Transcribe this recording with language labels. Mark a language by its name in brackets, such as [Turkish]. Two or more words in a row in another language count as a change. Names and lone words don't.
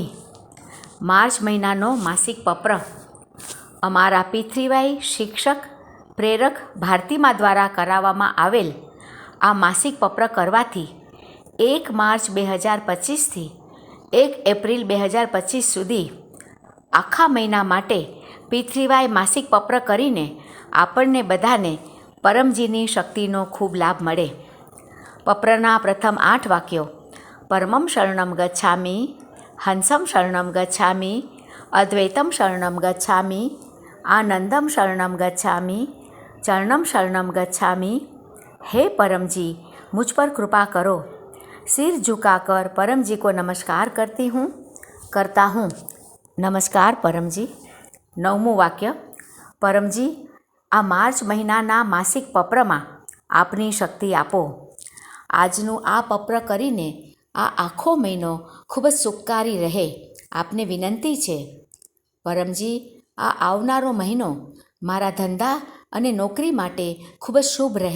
[Gujarati] માર્ચ મહિનાનો માસિક પત્ર અમારા પૃથ્વીભાઈ શિક્ષક પ્રેરક ભારતીમા દ્વારા કરાવવામાં આવેલ આ માસિક પત્ર કરવાથી 1 માર્ચ 2025થી 1 એપ્રિલ 2025 સુધી આખા મહિના માટે પૃથ્વીભાઈ માસિક પત્ર કરીને આપણને બધાને પરમજીની શક્તિનો ખૂબ લાભ મળે. પત્રના પ્રથમ 8 વાક્યો: [Sanskrit] પરમમ શરણમ ગચ્છામિ, હંસમ શરણમ ગચ્છામિ, અદ્વૈતમ શરણમ ગચ્છામિ, આનંદમ શરણમ ગચ્છામિ, ચરણમ શરણમ ગચ્છામિ. [Hindi] हे परम जी, मुझ पर कृपा करो. सिर झुकाकर परम जी को नमस्कार करता हूँ. नमस्कार परम जी. [Gujarati] 9મું વાક્ય: પરમજી, આ માર્ચ મહિનાના માસિક પત્રમાં આપની શક્તિ આપો. આજનું આ પત્ર કરીને આ આખો મહિનો ખૂબ જ સુખકારી રહે આપને વિનંતી છે. પરમજી, આ આવનારો મહિનો મારા ધંધા અને નોકરી માટે ખૂબ જ શુભ રહે.